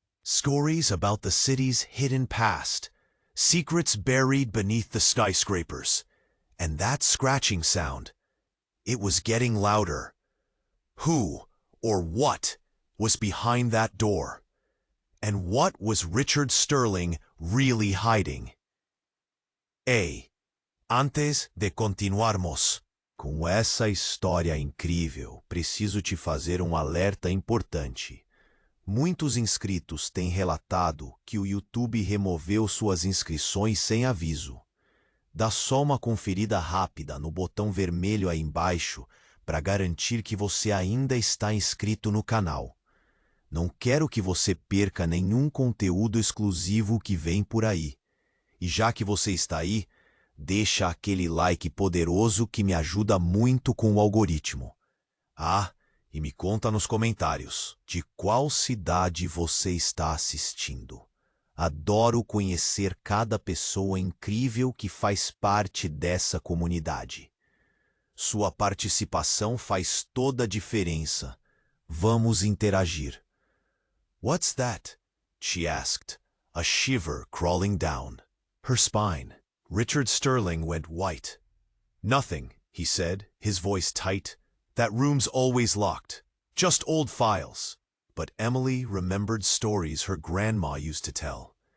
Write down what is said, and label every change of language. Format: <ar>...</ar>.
<en>Stories about the city's hidden past, secrets buried beneath the skyscrapers. And that scratching sound, it was getting louder. Who or what was behind that door? And what was Richard Sterling really hiding?</en> <pt>Antes de continuarmos com essa história incrível, preciso te fazer um alerta importante. Muitos inscritos têm relatado que o YouTube removeu suas inscrições sem aviso. Dá só uma conferida rápida no botão vermelho aí embaixo para garantir que você ainda está inscrito no canal. Não quero que você perca nenhum conteúdo exclusivo que vem por aí. E já que você está aí, deixa aquele like poderoso que me ajuda muito com o algoritmo. Ah, e me conta nos comentários de qual cidade você está assistindo. Adoro conhecer cada pessoa incrível que faz parte dessa comunidade. Sua participação faz toda a diferença. Vamos interagir.</pt> <en>"What's that?" she asked, a shiver crawling down her spine. Richard Sterling went white. "Nothing," he said, his voice tight. "That room's always locked. Just old files." But Emily remembered stories her grandma used to tell.</en>